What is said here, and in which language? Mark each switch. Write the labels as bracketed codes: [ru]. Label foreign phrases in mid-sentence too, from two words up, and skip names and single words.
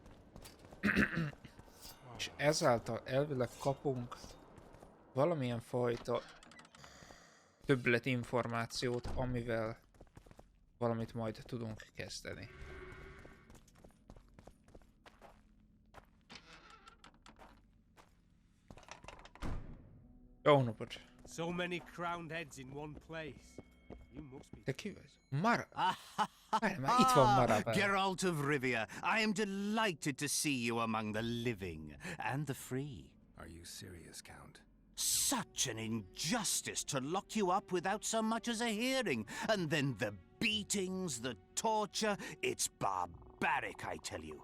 [hu] És ezáltal elvileg kapunk valamilyen fajta többlet információt, amivel valamit majd tudunk kezdeni. Jó napot! [en] So many crowned heads in one place. You must be. [hu] Te ki vagy? Mara! Már itt van Mara. [en] Geralt of Rivia, I am delighted to see you among the living and the free. Are you serious, Count? Such an injustice to lock you up without so much as a hearing. And then the beatings, the torture. It's barbaric, I tell you.